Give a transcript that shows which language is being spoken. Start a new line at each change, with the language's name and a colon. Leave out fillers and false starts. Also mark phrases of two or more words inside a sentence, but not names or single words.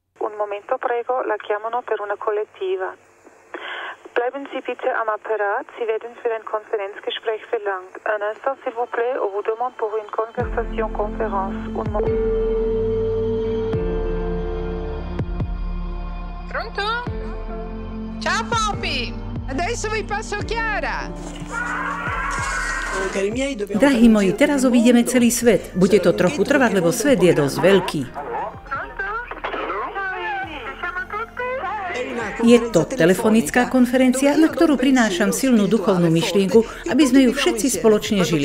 Italian: Un momento prego, la chiamano per una collettiva.
German: Bleiben Sie bitte am Apparat, Sie werden für ein Konferenzgespräch verlangt.
French: Un instant, s'il vous plaît, on vous demande pour une conversation conférence.
Italian: Pronto? Ciao Poppy! Adesso vi passo Chiara!
Slovak: Drahí moji, teraz obídeme celý svet. Bude to trochu trvať, lebo svet je dosť veľký. Je to telefonická konferencia, na ktorú prinášam silnú duchovnú myšlienku, aby sme ju všetci spoločne žili.